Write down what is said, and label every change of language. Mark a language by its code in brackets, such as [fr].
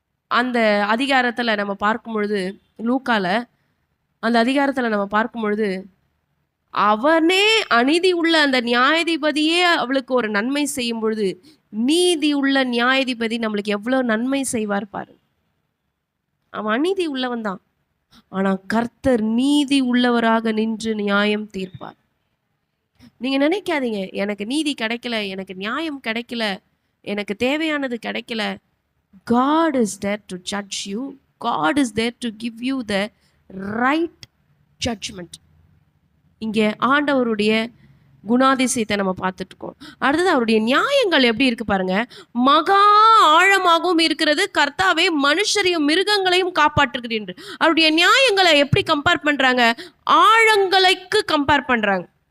[ta] அந்த அதிகாரத்தில் நம்ம பார்க்கும் பொழுது, லூக்கால அந்த அதிகாரத்தில் நம்ம பார்க்கும் பொழுது, அவனே அநீதி உள்ள அந்த நியாயாதிபதியே அவளுக்கு ஒரு நன்மை செய்யும் பொழுது, நீதி உள்ள நியாயாதிபதி நம்மளுக்கு எவ்வளோ நன்மை செய்வார் பாரு. அவன் அநீதி உள்ளவன் தான், ஆனால் கர்த்தர் நீதி உள்ளவராக நின்று நியாயம் தீர்ப்பார். நீங்கள் நினைக்காதீங்க, எனக்கு நீதி கிடைக்கல, எனக்கு நியாயம் கிடைக்கல, எனக்கு தேவையானது கிடைக்கல. [en] God is there to judge you. God is there to give you the right judgment. [ta] இங்கே ஆண்டவருடைய குணாதிசயத்தை நம்ம பார்த்துட்டு இருக்கோம். அடுத்தது அவருடைய நியாயங்கள் எப்படி இருக்கு பாருங்க. மகா ஆழமாகவும் இருக்கிறது. கர்த்தாவே மனுஷரையும் மிருகங்களையும் காப்பாற்றுகிறீர். அவருடைய நியாயங்களை எப்படி கம்பேர் பண்றாங்க? ஆழங்களுக்கு கம்பேர் பண்றாங்க.